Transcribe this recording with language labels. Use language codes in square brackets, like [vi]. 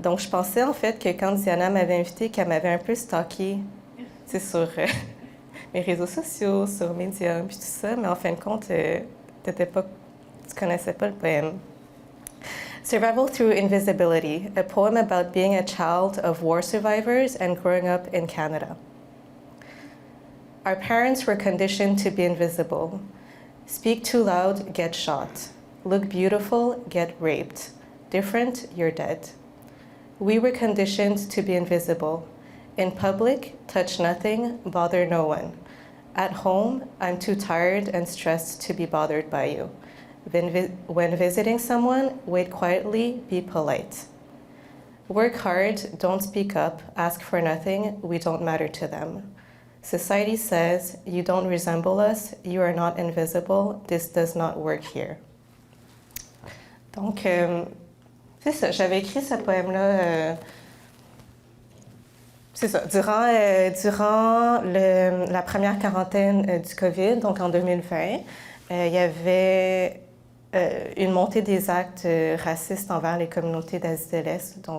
[fr] Donc, je pensais, en fait, que quand Diana m'avait invitée, qu'elle m'avait un peu stalké, sur mes réseaux sociaux, sur Medium, puis tout ça, mais en fin de compte, tu connaissais pas le poème. [en] Survival Through Invisibility, a poem about being a child of war survivors and growing up in Canada. Our parents were conditioned to be invisible. Speak too loud, get shot. Look beautiful, get raped. Different, you're dead. We were conditioned to be invisible. In public, touch nothing, bother no one. At home, I'm too tired and stressed to be bothered by you. When visiting someone, wait quietly, be polite. Work hard, don't speak up, ask for nothing, we don't matter to them. Society says, you don't resemble us, you are not invisible, this does not work here. [fr] Donc, c'est ça, j'avais écrit ce poème-là, c'est ça, durant la première quarantaine du COVID, donc en 2020, il y avait une montée des actes racistes envers les communautés d'Asie de l'Est.